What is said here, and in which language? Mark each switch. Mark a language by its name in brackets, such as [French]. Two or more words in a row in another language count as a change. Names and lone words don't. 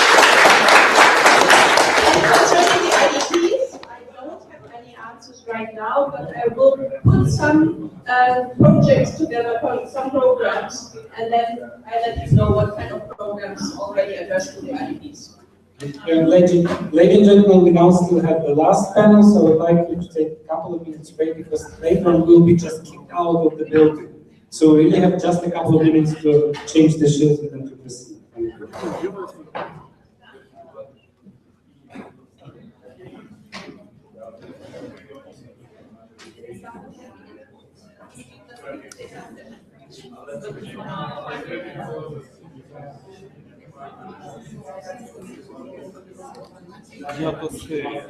[English] Concerning the IDPs, I don't have any answers right now, but I will put some projects together, some programs, and then I let you know what kind of programs already addressed to the IDPs. Ladies and gentlemen, we now still have the last panel, so I would like you to take a couple of minutes break because later on we'll be just kicked out of the building. So we really have just a couple of minutes to change the shoes and then to proceed. Thank you. Я то sei.